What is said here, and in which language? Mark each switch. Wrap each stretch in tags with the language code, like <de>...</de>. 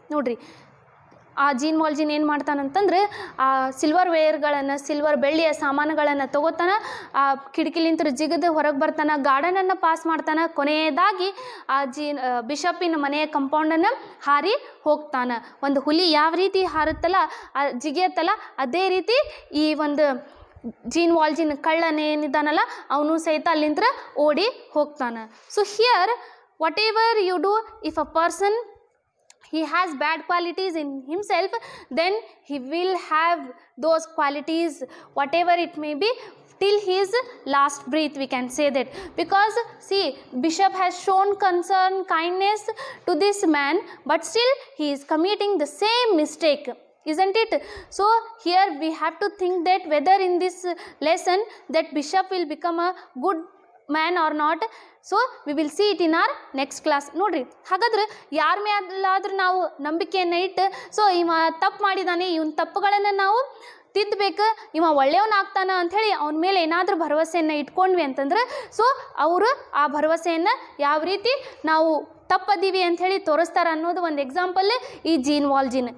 <kn>ನೋಡ್ರಿ, ಆ ಜೀನ್ ವಾಲ್ಜೀನ್ ಏನು ಮಾಡ್ತಾನಂತಂದ್ರೆ, ಆ ಸಿಲ್ವರ್ ವೇರ್ಗಳನ್ನು, ಸಿಲ್ವರ್ ಬೆಳ್ಳಿಯ ಸಾಮಾನುಗಳನ್ನು ತಗೋತಾನೆ, ಆ ಕಿಟಕಿಲಿಂತ ಜಿಗದು ಹೊರಗೆ ಬರ್ತಾನೆ, ಗಾರ್ಡನನ್ನು ಪಾಸ್ ಮಾಡ್ತಾನೆ, ಕೊನೆಯದಾಗಿ ಆ ಬಿಷಪ್ಪಿನ ಮನೆಯ ಕಂಪೌಂಡನ್ನು ಹಾರಿ ಹೋಗ್ತಾನೆ. ಒಂದು ಹುಲಿ ಯಾವ ರೀತಿ ಹಾರುತ್ತಲ್ಲ, ಜಿಗಿಯತ್ತಲ್ಲ, ಅದೇ ರೀತಿ ಈ ಒಂದು ಜೀನ್ ವಾಲ್ಜೀನ್ ಕಳ್ಳನೇನಿದ್ದಾನಲ್ಲ ಅವನು ಸಹಿತ ಅಲ್ಲಿಂದ ಓಡಿ ಹೋಗ್ತಾನೆ.</kn> <en>So here whatever you do, if a person he has bad qualities in himself, then he will have those qualities, whatever it may be, till his last breath, we can say that. Because see, bishop has shown concern, kindness to this man, but still he is committing the same mistake, isn't it? So here we have to think that whether in this lesson that bishop will become a good man or not. So we will see it in our next class.</en> <kn>ನೋಡಿರಿ, ಹಾಗಾದ್ರೆ ಯಾರ ಮೇಲಾದ್ರೂ ನಾವು ನಂಬಿಕೆಯನ್ನು ಇಟ್ಟು, so ಇವ ತಪ್ಪು ಮಾಡಿದಾನೆ, ಇವನ ತಪ್ಪುಗಳನ್ನು ನಾವು ತಿದ್ದಬೇಕು, ಇವ ಒಳ್ಳೆಯವನಾಗ್ತಾನ ಅಂಥೇಳಿ ಅವನ ಮೇಲೆ ಏನಾದರೂ ಭರವಸೆಯನ್ನು ಇಟ್ಕೊಂಡ್ವಿ ಅಂತಂದ್ರೆ, ಸೊ ಅವರು ಆ ಭರವಸೆಯನ್ನು ಯಾವ ರೀತಿ ನಾವು ತಪ್ಪದೀವಿ ಅಂಥೇಳಿ ತೋರಿಸ್ತಾರೆ ಅನ್ನೋದು ಒಂದು ಎಕ್ಸಾಂಪಲ್ ಈ ಜೀನ್ ವಾಲ್ಜೀನ್.</kn>